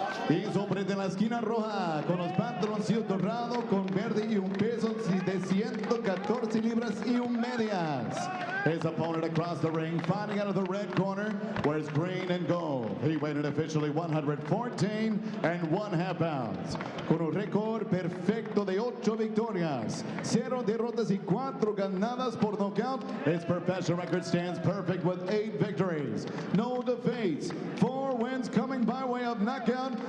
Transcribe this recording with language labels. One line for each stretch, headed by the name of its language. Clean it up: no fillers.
Spanish: Y sobre de la esquina roja, con los pantaloncillos dorados con verde y un peso de 114 libras y un medias.
English: His opponent across the ring, fighting out of the red corner, wears green and gold. He weighed in officially 114 1/2 pounds.
Spanish: Con un récord perfecto de 8 victorias, 0 derrotas y 4 ganadas por nocaut.
English: His professional record stands perfect with 8 victories, no defeats, 4 wins coming by way of knockout.